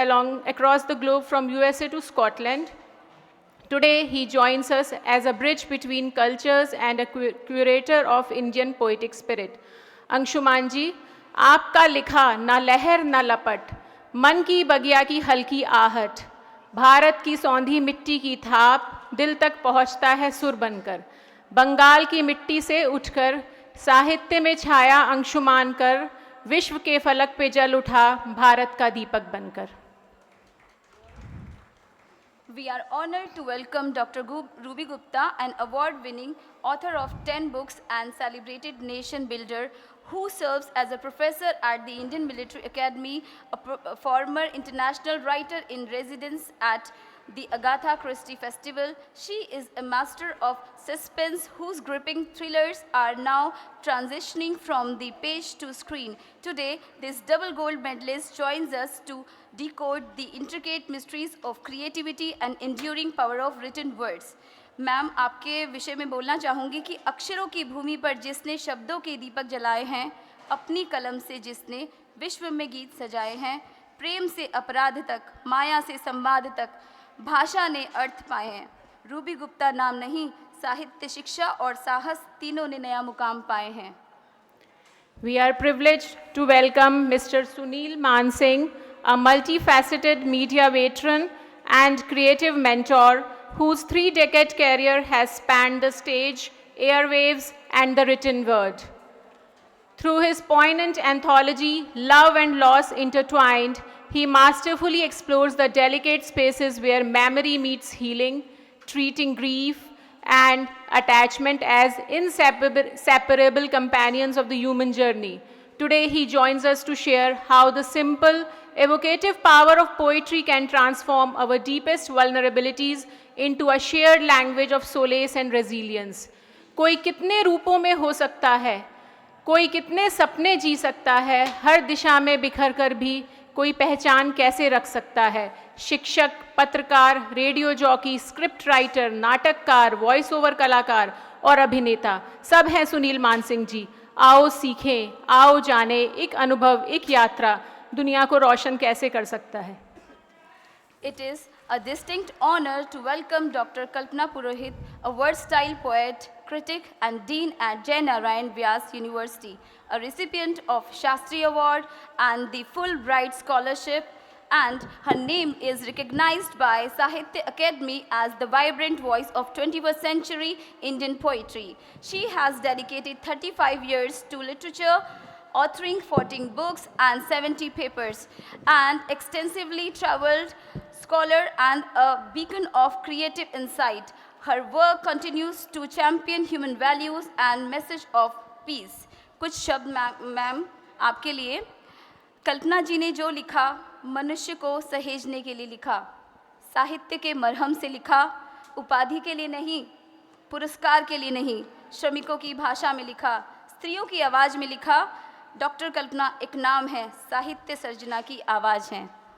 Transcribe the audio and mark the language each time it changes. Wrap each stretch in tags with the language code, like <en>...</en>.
<en>along across the globe from USA to Scotland. Today, he joins us as a bridge between cultures and a curator of Indian poetic spirit.</en> <hi>Anshuman जी, आपका लिखा ना लहर ना लपट, मन की बगिया की हल्की आहट, भारत की सौंधी मिट्टी की थाप, दिल तक पहुंचता है सुर बनकर. बंगाल की मिट्टी से उठकर साहित्य में छाया अंशुमान कर, विश्व के फलक पे जल उठा भारत का दीपक बनकर.</hi> <en>We are honored to welcome Dr. Ruby Gupta, an award-winning author of 10 books and celebrated nation builder who serves as a professor at the Indian Military Academy, a former international writer in residence at the Agatha Christie Festival. She is a master of suspense whose gripping thrillers are now transitioning from the page to screen. Today, this double gold medalist joins us to decode the intricate mysteries of creativity and enduring power of written words.</en> <hi>Ma'am, आपके विषय में बोलना चाहूँगी कि अक्षरों की भूमि पर जिसने शब्दों के दीपक जलाए हैं, अपनी कलम से जिसने विश्व में गीत सजाए हैं, प्रेम से अपराध तक, माया से संवाद तक, भाषा ने अर्थ पाए हैं. रूबी गुप्ता नाम नहीं, साहित्य, शिक्षा और साहस तीनों ने नया मुकाम पाए हैं.</hi> <en>We are privileged to welcome Mr. Sunil Mansingh, a multifaceted media veteran and creative mentor whose 3-decade career has spanned the stage, airwaves, and the written word. Through his poignant anthology, Love and Loss Intertwined, he masterfully explores the delicate spaces where memory meets healing, treating grief and attachment as inseparable companions of the human journey. Today, he joins us to share how the simple, evocative power of poetry can transform our deepest vulnerabilities into a shared language of solace and resilience.</en> <hi>कोई कितने रूपों में हो सकता है, कोई कितने सपने जी सकता है, हर दिशा में बिखर कर भी कोई पहचान कैसे रख सकता है. शिक्षक, पत्रकार, रेडियो जॉकी, स्क्रिप्ट राइटर, नाटककार, वॉइस ओवर कलाकार और अभिनेता सब हैं सुनील मानसिंह जी. आओ सीखें, आओ जाने, एक अनुभव, एक यात्रा दुनिया को रोशन कैसे कर सकता है.</hi> <en>It is a distinct honor to welcome Dr. Kalpana Purohit, a versatile poet, critic, and dean at Jai Narayan Vyas University, a recipient of Shastri Award and the Fulbright Scholarship, and her name is recognized by Sahitya Academy as the vibrant voice of 21st century Indian poetry. She has dedicated 35 years to literature, authoring 14 books and 70 papers, and extensively traveled scholar and a beacon of creative insight. Her work continues to champion human values and message of peace.</en> <hi>कुछ शब्द ma'am आपके लिए. कल्पना जी ने जो लिखा, मनुष्य को सहेजने के लिए लिखा, साहित्य के मरहम से लिखा, उपाधि के लिए नहीं, पुरस्कार के लिए नहीं, श्रमिकों की भाषा में लिखा, स्त्रियों की आवाज़ में लिखा. डॉक्टर कल्पना एक नाम है, साहित्य सर्जना की आवाज़ है.</hi>